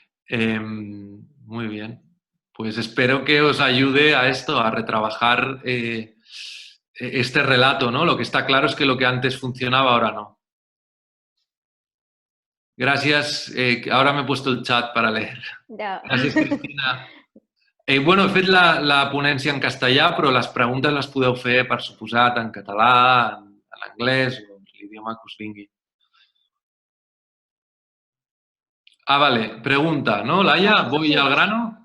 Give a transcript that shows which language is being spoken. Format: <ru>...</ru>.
<es>Muy bien. Pues espero que os ayude a esto, a retrabajar este relato, ¿no? Lo que está claro es que lo que antes funcionaba ahora no. Gracias. Ahora me he puesto el chat para leer.</es> <ca>Ja. Gràcies, Cristina. Bueno, he fet la ponència en castellà, però les preguntes les podeu fer, per suposat, en català, en anglès o l'idioma que us vingui.</ca> <es>Ah, vale. Pregunta, ¿no, Laia? ¿Voy al grano?</es>